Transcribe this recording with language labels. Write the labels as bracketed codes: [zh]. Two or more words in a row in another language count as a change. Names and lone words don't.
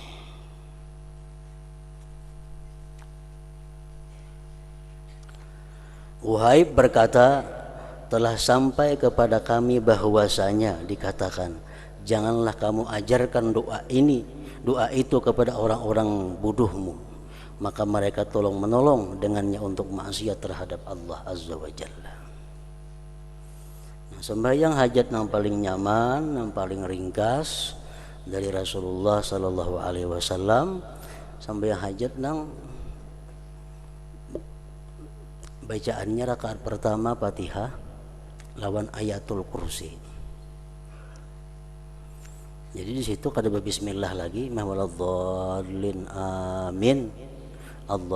[id] Wuhaib berkata, telah sampai kepada kami bahwasanya dikatakan, janganlah kamu ajarkan doa itu kepada orang-orang bodohmu, maka mereka tolong menolong dengannya untuk maksiat terhadap Allah Azza wa Jalla. [bjn] Nah, sembahyang hajat yang paling nyaman, yang paling ringkas dari Rasulullah [ar] صلى الله عليه وسلم, [bjn] sembahyang hajat yang bacaannya rakaat pertama Fatihah lawan ayatul kursi. Jadi di situ kada bismillah lagi, [ar] ولا الضالين آمين.